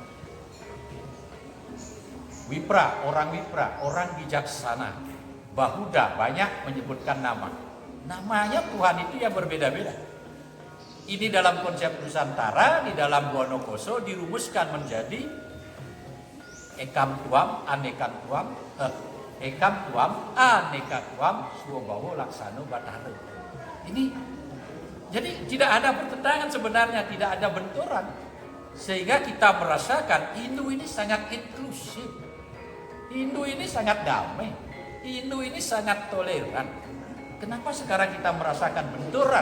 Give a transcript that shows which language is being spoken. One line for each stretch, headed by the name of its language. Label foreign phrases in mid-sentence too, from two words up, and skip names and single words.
Indonesian: Wipra, orang bijaksana. Bahuda, banyak menyebutkan nama. Namanya Tuhan itu yang berbeda-beda. Ini dalam konsep Nusantara, di dalam Wonokoso dirumuskan menjadi
Kawi: Ekam tuam, aneka tuam, swabhawa laksana batara.
Indonesian: Ini jadi tidak ada pertentangan sebenarnya, tidak ada benturan. Sehingga kita merasakan Hindu ini sangat inklusif. Hindu ini sangat damai. Hindu ini sangat toleran. Kenapa sekarang kita merasakan benturan?